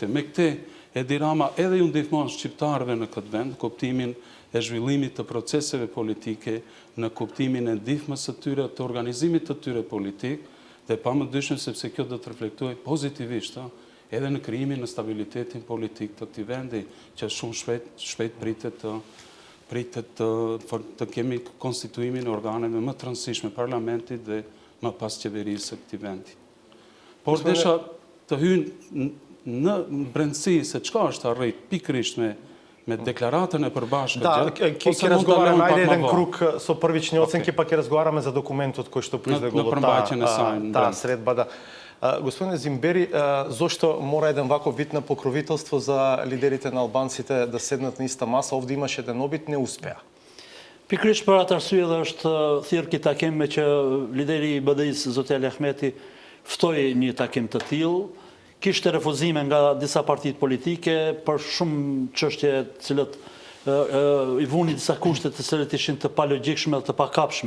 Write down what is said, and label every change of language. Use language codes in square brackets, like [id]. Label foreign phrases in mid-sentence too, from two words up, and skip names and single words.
[sq] Me këtë Edi Rama edhe ju ndihmon shqiptarëve në këtë vend, kuptimin e zhvillimit të proceseve politike, në kuptimin e ndihmës së tyre, të organizimit të tyre politik, dhe pamundyshëm sepse kjo do të reflektojë pozitivisht edhe në krijimin e stabilitetin politik të këtij vendi, që shumë shpejt pritet të kemi konstituimin e organeve më të rëndësishme parlamentit dhe më pas qeverisë së këtij vendi. Por desha të hynë në brendësi se çka është arrit pikërisht me декларатën e përbashkët. [mk] Да, ќе разговараме ајде еден круг со првични оценки, па ќе разговараме за документот кој што произлегло од таа средба. Да. Господине Зимбери, зошто мора еден ваков вид на покровителство за лидерите на албанците да седнат на иста маса? Овде имаше еден обид, не успеа. [sq] Pikërisht për atë arsye dhe është thirrë ky takim me që lideri i BDI-s Zoti Ali Ahmeti ftoi një takim të tillë, kishte refuzime nga disa partitë politike për shumë çështje të cilët i vuni disa kushte të cilët ishin të palogjikshme dhe të pakapshme.